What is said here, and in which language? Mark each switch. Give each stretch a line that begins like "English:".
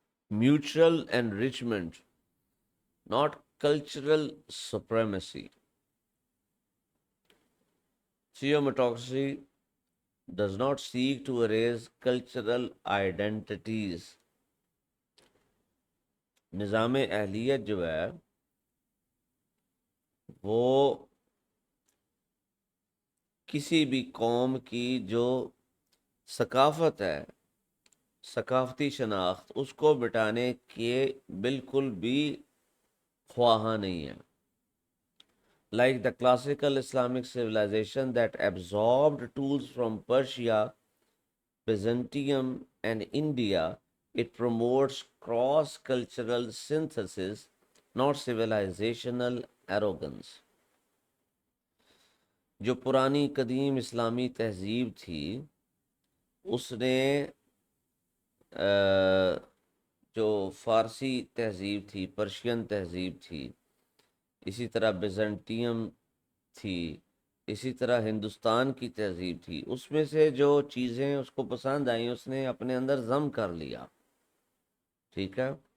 English: Mutual enrichment, not cultural supremacy. Theometocracy does not seek to erase cultural identities.
Urdu: نظام اہلیت جو ہے وہ کسی بھی قوم کی جو ثقافت ہے، ثقافتی شناخت، اس کو مٹانے کے بالکل بھی خواہاں نہیں ہے.
English: Like the classical Islamic civilization that absorbed tools from Persia, Byzantium, and India, it promotes cross-cultural synthesis, not civilizational arrogance.
Urdu: جو پرانی قدیم اسلامی تہذیب تھی اس نے جو فارسی تہذیب تھی، پرشین تہذیب تھی، اسی طرح بیزنٹیم تھی، اسی طرح ہندوستان کی تہذیب تھی، اس میں سے جو چیزیں اس کو پسند آئیں اس نے اپنے اندر ضم کر لیا، ٹھیک ہے.